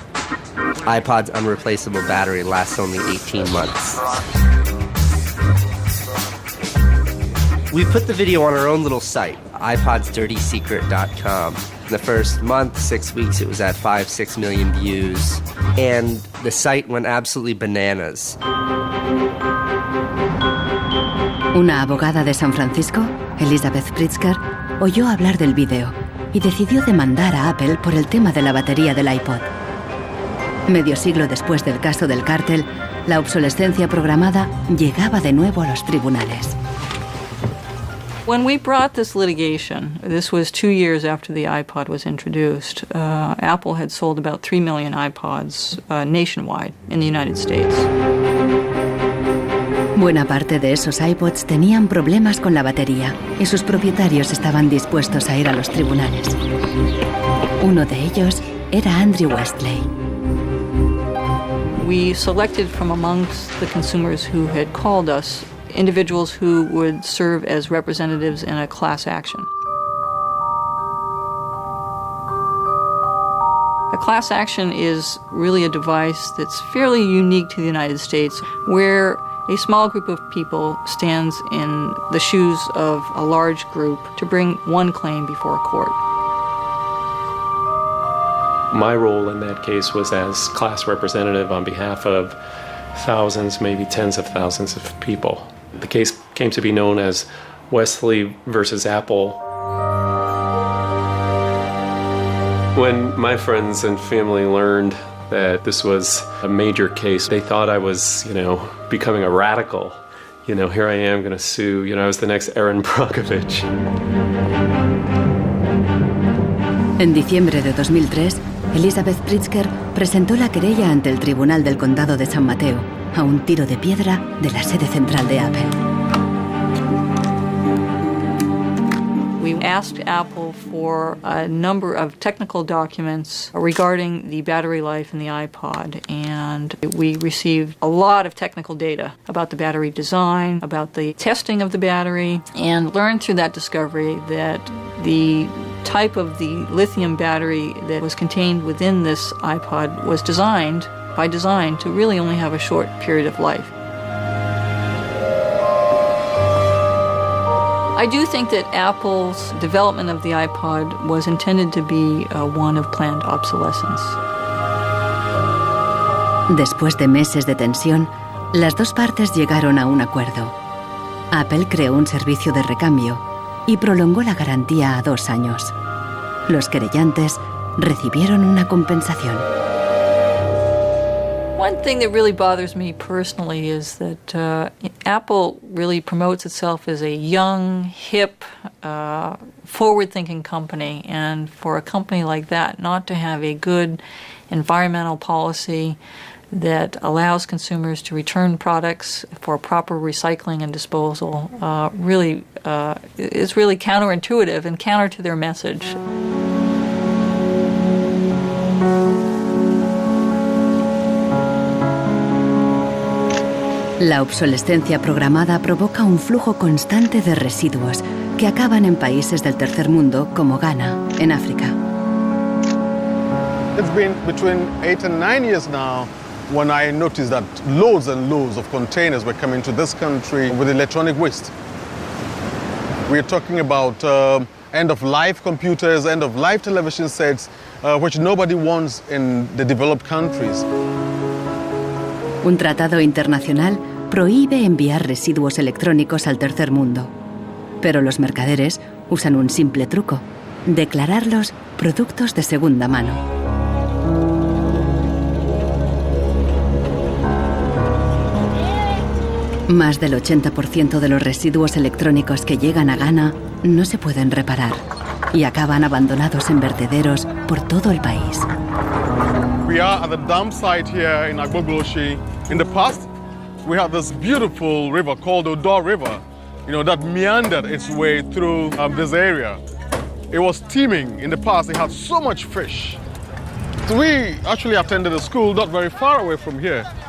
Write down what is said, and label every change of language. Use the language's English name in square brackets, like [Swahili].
[English] iPod's unreplaceable battery lasts only 18 months. We put the video on our own little site, iPodsDirtySecret.com. In the first month, 6 weeks, it was at 5-6 million views. And the site went absolutely bananas. [Spanish] Una abogada de San Francisco, Elizabeth Pritzker, oyó hablar del vídeo y decidió demandar a Apple por el tema de la batería del iPod. Medio siglo después del caso del cártel, la obsolescencia programada llegaba de nuevo a los tribunales. [English] When we brought this litigation, this was 2 years after the iPod was introduced, Apple had sold about 3 million iPods nationwide in the United States. [Spanish] Buena parte de esos iPods tenían problemas con la batería y sus propietarios estaban dispuestos a ir a los tribunales. Uno de ellos era Andrew Westley. [English] We selected from amongst the consumers who had called us individuals who would serve as representatives in a class action. A class action is really a device that's fairly unique to the United States, where a small group of people stands in the shoes of a large group to bring one claim before a court. My role in that case was as class representative on behalf of thousands, maybe tens of thousands of people. The case came to be known as Wesley versus Apple. When my friends and family learned that this was a major case, they thought I was, becoming a radical. Here I am going to sue. I was the next Aaron Brockovich. [Spanish] En diciembre de 2003, Elizabeth Pritzker presentó la querella ante el Tribunal del Condado de San Mateo, a un tiro de piedra de la sede central de Apple. [English] We asked Apple for a number of technical documents regarding the battery life in the iPod, and we received a lot of technical data about the battery design, about the testing of the battery, and learned through that discovery that the type of the lithium battery that was contained within this iPod was designed, by design, to really only have a short period of life. I do think that Apple's development of the iPod was intended to be one of planned obsolescence. [Spanish] Después de meses de tensión, las dos partes llegaron a un acuerdo. Apple creó un servicio de recambio y prolongó la garantía a 2 años. Los querellantes recibieron una compensación. [English] One thing that really bothers me personally is that Apple really promotes itself as a young, hip, forward-thinking company, and for a company like that not to have a good environmental policy that allows consumers to return products for proper recycling and disposal really is really counterintuitive and counter to their message. [Spanish] La obsolescencia programada provoca un flujo constante de residuos que acaban en países del tercer mundo como Ghana, en África. [English] It's been between 8 and 9 years now when I noticed that loads and loads of containers were coming to this country with electronic waste. We're talking about end-of-life computers, end-of-life television sets, which nobody wants in the developed countries. [Spanish] Un tratado internacional prohíbe enviar residuos electrónicos al tercer mundo. Pero los mercaderes usan un simple truco: declararlos productos de segunda mano. Más del 80% de los residuos electrónicos que llegan a Ghana no se pueden reparar y acaban abandonados en vertederos por todo el país. [English] We are at the dump site here in Agbogloshi. In the past, we had this beautiful river called the Odor River, that meandered its way through this area. It was teeming. In the past, it had so much fish. So we actually attended a school not very far away from here.